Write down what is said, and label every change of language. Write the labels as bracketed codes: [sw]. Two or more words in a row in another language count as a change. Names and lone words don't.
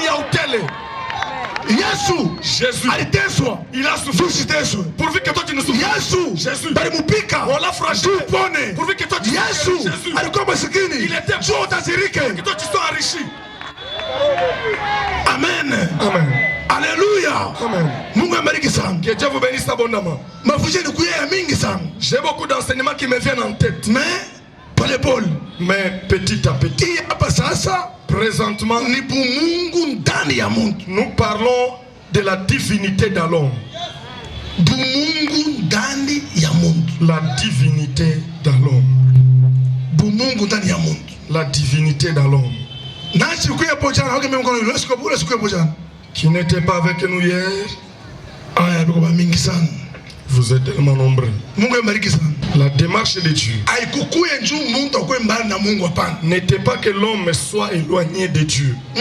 [fr] Jésus il a souffert pourvu que toi tu ne souffres. Jésus on l'a frappé pourvu que toi tu souffres. Il était pour que toi tu sois enrichi. Amen. Amen. Alléluia. Amen. [sw] Mungu abariki sana. [fr] Que Dieu vous bénisse abondamment. [sw] Mafundisho ni kuya mingi sana. [fr] J'ai beaucoup d'enseignements qui me viennent en tête. [sw] Mais pole. [fr] Mais petit à petit. [sw] Hapa sasa [fr] présentement [sw] ni bumungu ndani ya mtu. [fr] Nous parlons de la divinité dans l'homme. [sw] Bumungu ndani ya mtu. [fr] La divinité dans l'homme. [sw] Bumungu ndani ya mtu. [fr] La divinité dans l'homme. Qui n'était pas avec nous hier. Vous êtes tellement nombreux. La démarche de Dieu n'était pas que l'homme soit éloigné de Dieu.